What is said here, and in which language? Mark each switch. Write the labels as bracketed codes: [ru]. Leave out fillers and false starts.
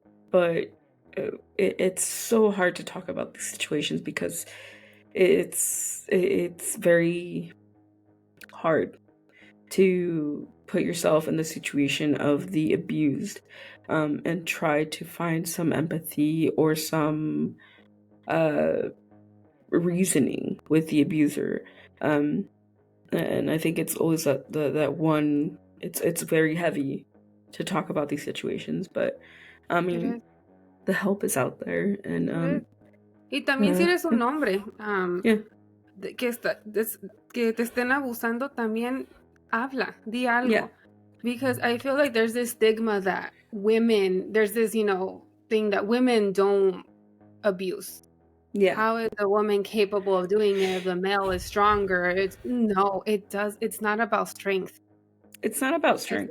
[en] But it's so hard to talk about these situations because it's very hard to put yourself in the situation of the abused, and try to find some empathy or some reasoning with the abuser. And I think it's always that one. It's very heavy to talk about these situations, but I mean, the help is out there. And [es] y también si eres un hombre que te estén abusando, también habla, di algo. [en] Because I feel like there's this stigma that there's this thing that women don't abuse. How is a woman capable of doing it if the male is stronger? It does. It's not about strength. It's not about strength.